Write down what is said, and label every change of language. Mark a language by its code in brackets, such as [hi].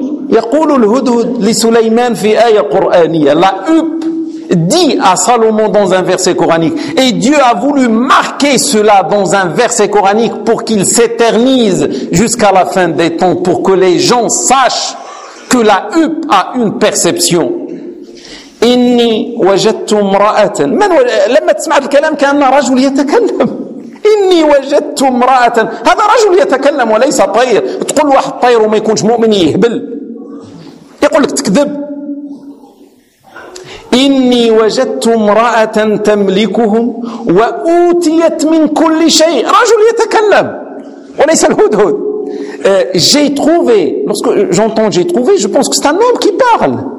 [ar] يقول الهدهد لسليمان في آية قرآنية. [fr] La huppe dit à Salomon dans un verset coranique. Et Dieu a voulu marquer cela dans un verset coranique pour qu'il s'éternise jusqu'à la fin des temps, pour que les gens sachent que la huppe a une perception. [ar] إني وجدت امرأة من لما تسمع الكلام كأن رجل يتكلم. إني وجدت امرأة, هذا رجل يتكلم وليس طير. تقول واحد طير وما يكونش مؤمن يهبل, يقول لك تكذب. إني وجدت امرأة تملكهم وأوتيت من كل شيء. رجل يتكلم وليس الهدهد. [fr] J'ai trouvé, lorsque j'entends j'ai trouvé, je pense que c'est un homme qui parle.